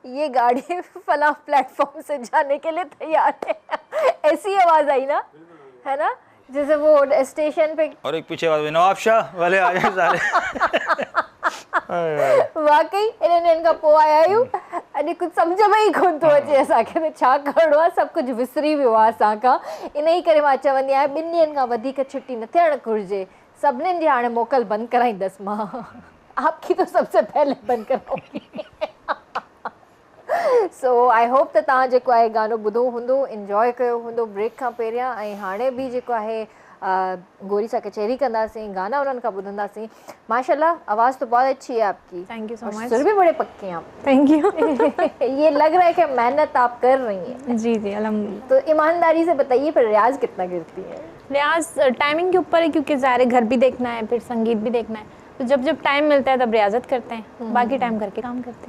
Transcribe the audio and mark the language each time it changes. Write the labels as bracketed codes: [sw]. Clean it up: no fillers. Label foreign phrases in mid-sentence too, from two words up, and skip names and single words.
[hi] गाड़ी फला प्लेटफॉर्म से जाने के लिए तैयार है। ऐसी आवाज आई ना, है ना, जैसे वो स्टेशन पे। और एक पीछे वाले नवाब शाह वाले आ गए सारे। [sd] वाकई इनका पोइ आया अॼु कुझु सम्झ में ई कोन थो अचे असांखे त छा करिणो आहे, सभु कुझु विसरी वियो आहे असांखां। इन ई करे मां चवंदी आहियां 2 ॾींहंनि खां वधीक छुट्टी न थियणु घुरिजे। सभिनीनि जी हाणे मोकल बंदि कराईंदसि मां। [hi] आपकी तो सबसे पहले बंदि कराऊंगी। [sd] सो [en] I hope [sd] त तव्हां जेको आहे गानो ॿुधो हूंदो, इंजॉय कयो हूंदो ब्रेक खां पहिरियां। ऐं हाणे बि जेको आहे गोरी सां कचहरी कंदासीं, गाना उन्हनि खां ॿुधंदासीं। [hi] माशाल्लाह, आवाज़ तो बहुत अच्छी है आपकी। [en] Thank you so much. [hi] सुर भी बड़े पक्के हैं आप। [en] Thank you. [hi] ये लग रहा है कि मेहनत आप कर रही हैं। जी जी अल्हम्दुलिल्लाह। तो ईमानदारी से बताइए, फिर रियाज कितना गिरती है? रियाज टाइमिंग के ऊपर है, क्योंकि ज़ाहिर घर भी देखना है, फिर संगीत भी देखना है, तो जब जब टाइम मिलता है तब रियाजत करते हैं, बाकी टाइम करके काम करते हैं।